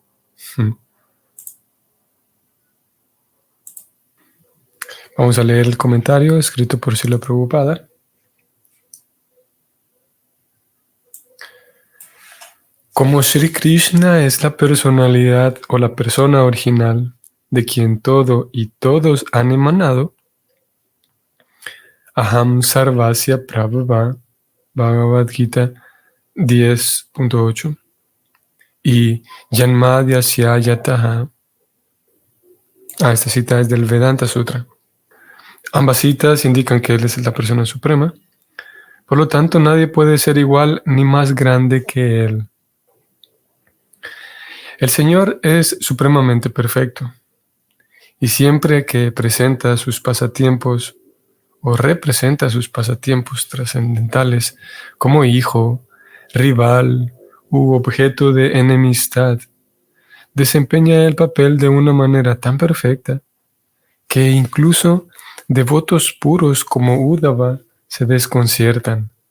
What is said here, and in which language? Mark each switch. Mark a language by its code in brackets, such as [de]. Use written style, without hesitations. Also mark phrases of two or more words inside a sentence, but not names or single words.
[es] Vamos a leer el comentario escrito por Srila Prabhupada. Como Sri Krishna es la personalidad o la persona original de quien todo y todos han emanado, [sa] अहं सर्वस्य प्रभवः, [es] Bhagavad Gita 10.8, y [sa] जन्माद्यस्य यतः. [es] Esta cita es del Vedanta Sutra. Ambas citas indican que Él es la persona suprema. Por lo tanto, nadie puede ser igual ni más grande que Él. El Señor es supremamente perfecto, y siempre que presenta sus pasatiempos o representa sus pasatiempos trascendentales como hijo, rival u objeto de enemistad, desempeña el papel de una manera tan perfecta que incluso devotos puros como Uddhava se desconciertan.